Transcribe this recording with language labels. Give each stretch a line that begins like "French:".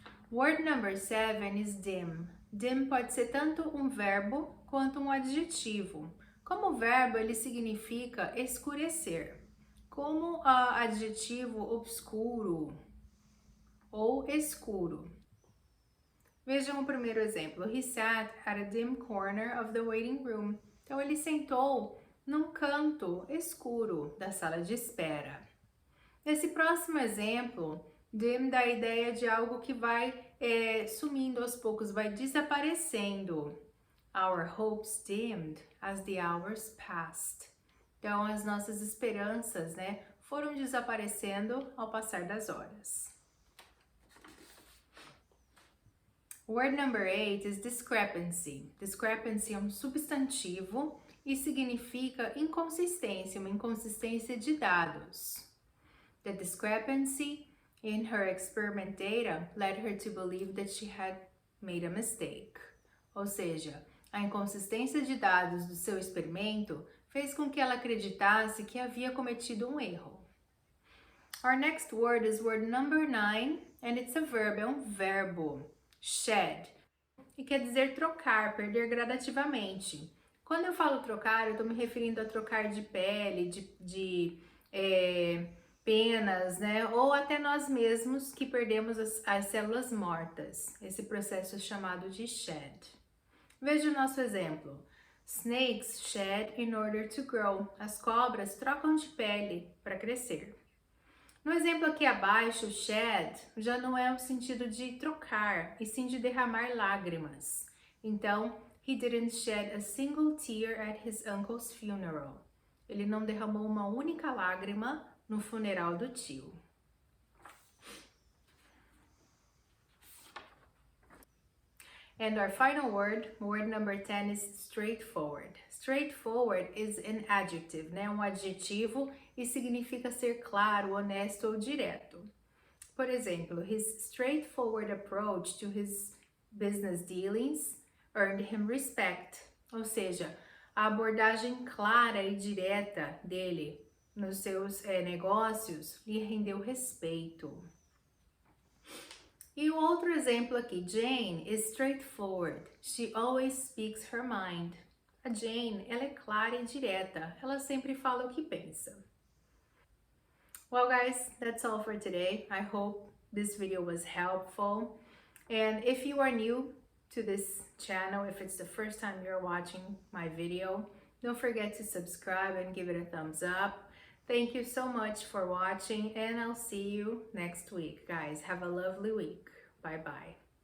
English: Word number 7 is dim.
Portuguese: Dim pode ser tanto um verbo quanto um adjetivo. Como verbo, ele significa escurecer. Como adjetivo, obscuro ou escuro. Vejam o primeiro exemplo.
English: He sat at a dim corner of the waiting room.
Portuguese: Então, ele sentou num canto escuro da sala de espera. Nesse próximo exemplo, dim dá a ideia de algo que vai sumindo aos poucos, vai desaparecendo.
English: Our hopes dimmed as the hours passed.
Portuguese: Então, as nossas esperanças, né, foram desaparecendo ao passar das horas.
English: Word number 8 is discrepancy.
Portuguese: Discrepancy é um substantivo e significa inconsistência, uma inconsistência de dados.
English: The discrepancy in her experiment data led her to believe that she had made a mistake.
Portuguese: Ou seja, a inconsistência de dados do seu experimento fez com que ela acreditasse que havia cometido um erro.
English: Our next word is word number 9, and it's a verb,
Portuguese: é um verbo,
English: shed,
Portuguese: e quer dizer trocar, perder gradativamente. Quando eu falo trocar, eu estou me referindo a trocar de pele, de penas, né? Ou até nós mesmos que perdemos as células mortas. Esse processo é chamado de shed. Veja o nosso exemplo.
English: Snakes shed in order to grow.
Portuguese: As cobras trocam de pele para crescer. No exemplo aqui abaixo, shed já não é o sentido de trocar, e sim de derramar lágrimas.
English: Então, he didn't shed a single tear at his uncle's funeral.
Portuguese: Ele não derramou uma única lágrima no funeral do tio.
English: And our final word number 10 is straightforward. Straightforward is an adjective, né?
Portuguese: Um adjetivo e significa ser claro, honesto ou direto. Por exemplo,
English: his straightforward approach to his business dealings earned him respect.
Portuguese: Ou seja, a abordagem clara e direta dele nos seus negócios lhe rendeu respeito. E o outro exemplo aqui,
English: Jane is straightforward. She always speaks her mind.
Portuguese: A Jane, ela é clara e direta. Ela sempre fala o que pensa.
English: Well, guys, that's all for today. I hope this video was helpful. And if you are new to this channel, if it's the first time you're watching my video, don't forget to subscribe and give it a thumbs up. Thank you so much for watching, and I'll see you next week, guys. Have a lovely week. Bye-bye.